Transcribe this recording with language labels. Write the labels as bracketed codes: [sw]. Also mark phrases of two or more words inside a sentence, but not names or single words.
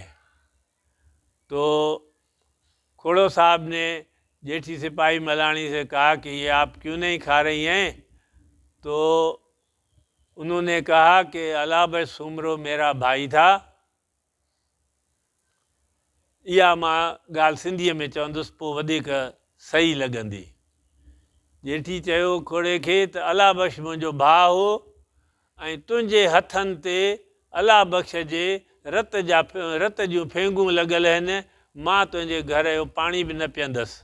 [ur] تو کھوڑو صاحب نے جیٹھی سپاہی ملانی سے کہا کہ یہ آپ کیوں نہیں کھا رہی ہیں؟ تو انہوں نے کہا کہ علابہ سومرو میرا بھائی تھا، یا [sd] मां ॻाल्हि सिंधीअ में चवंदुसि पोइ वधीक सही लॻंदी۔ जेठी चयो खोड़े खे त अला बख़्श मुंहिंजो भाउ हो ऐं तुंहिंजे हथनि ते अला बख़्श जे रत जूं फेंगूं लॻल आहिनि, मां तुंहिंजे घर जो पाणी बि न पीअंदसि।